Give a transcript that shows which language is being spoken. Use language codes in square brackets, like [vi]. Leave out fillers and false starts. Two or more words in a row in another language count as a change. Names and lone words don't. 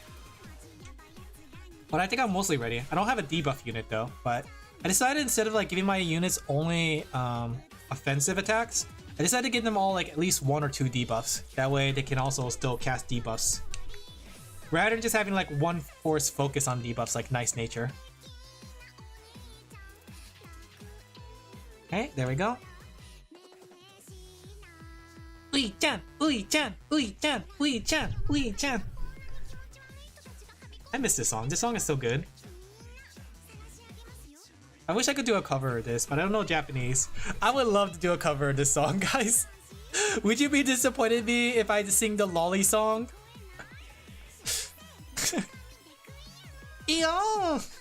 [en] But I think I'm mostly ready. I don't have a debuff unit though, but I decided instead of like giving my units only offensive attacks, I decided to give them all like at least 1 or 2 debuffs. That way they can also still cast debuffs. Rather than just having like one force focus on debuffs like Nice Nature. Okay, there we go. Ui-chan, Ui-chan, Ui-chan, Ui-chan, Ui-chan. I miss this song. This song is so good. I wish I could do a cover of this, but I don't know Japanese. I would love to do a cover of this song, guys. Would you be disappointed in me if I sing the lolly song? Yo!